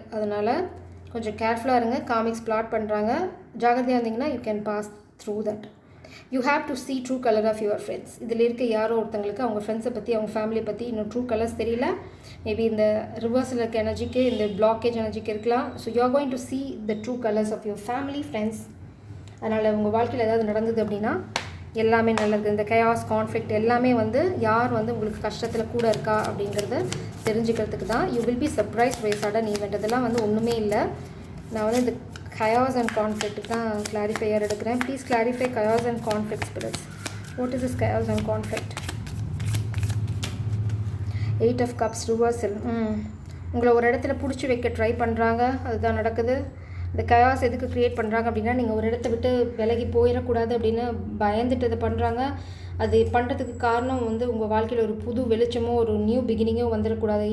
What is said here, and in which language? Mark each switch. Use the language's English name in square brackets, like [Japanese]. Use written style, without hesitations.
[Tamil] அதனால் கொஞ்சம் கேர்ஃபுல்லாக இருங்க. காமிக்ஸ் பிளாட் பண்ணுறாங்க, ஜாகிரதையாக இருந்தீங்கன்னா [English] You can pass through that. You have to see true colour of your friends. [Tamil] இதில் இருக்க யாரோ ஒருத்தங்களுக்கு அவங்க ஃப்ரெண்ட்ஸை பற்றி, அவங்க ஃபேமிலியை பற்றி இன்னும் ட்ரூ கலர்ஸ் தெரியல. மேபி இந்த ரிவர்ஸில் இருக்க எனர்ஜிக்கு, இந்த பிளாக்கேஜ் எனர்ஜிக்கு இருக்கலாம். [English] So you are going to see the true colors of your family, friends. [Tamil] அதனால் உங்கள் வாழ்க்கையில் ஏதாவது நடந்தது அப்படின்னா எல்லாமே நல்லது. இந்த கயாஸ், கான்ஃப்ளிக்ட் எல்லாமே வந்து யார் வந்து உங்களுக்கு கஷ்டத்தில் கூட இருக்கா அப்படிங்கிறத தெரிஞ்சுக்கிறதுக்கு தான். [English] You will be surprise by sudden event. [Tamil] அதெல்லாம் வந்து ஒன்றுமே இல்லை. நான் வந்து இந்த [English] chaos and conflict [Tamil] தான் கிளாரிஃபையர் எடுக்கிறேன். [English] Please clarify chaos and conflict spirits. What is this chaos and conflict? 8 of cups reversal. [Tamil] உங்களை ஒரு இடத்துல பிடிச்சி வைக்க ட்ரை பண்ணுறாங்க, அதுதான் நடக்குது. இந்த chaos எதுக்கு க்ரியேட் பண்ணுறாங்க அப்படின்னா, நீங்கள் ஒரு இடத்த விட்டு விலகி போயிடக்கூடாது அப்படின்னு பயந்துட்டு இதை பண்ணுறாங்க. அது பண்ணுறதுக்கு காரணம் வந்து உங்கள் வாழ்க்கையில் ஒரு புது வெளிச்சமோ ஒரு நியூ பிகினிங்கோ வந்துடக்கூடாது.